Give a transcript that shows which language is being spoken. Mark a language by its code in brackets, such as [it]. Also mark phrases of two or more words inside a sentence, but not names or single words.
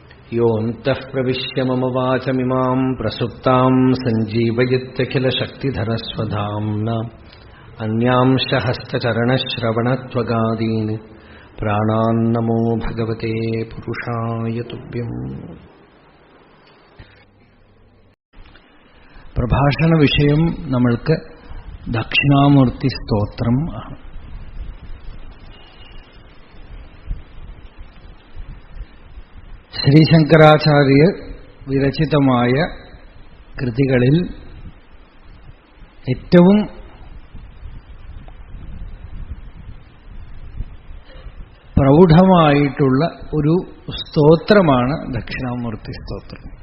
[sa] योऽन्तः प्रविश्य मम वाचमिमां प्रसुप्तां सञ्जीवयत्यखिलशक्तिधरस्वधाम्ना अन्यांश हस्तचरणश्रवणत्वगादीन् प्राणान्नमो भगवते पुरुषाय तुभ्यम्. [ml] പ്രഭാഷണ വിഷയം നമ്മൾക്ക് ദക്ഷിണാമൂർത്തി സ്തോത്രം ആണ്. ശ്രീശങ്കരാചാര്യർ വിരചിതമായ കൃതികളിൽ ഏറ്റവും പ്രൗഢമായിട്ടുള്ള ഒരു സ്തോത്രമാണ് ദക്ഷിണാമൂർത്തി സ്തോത്രം.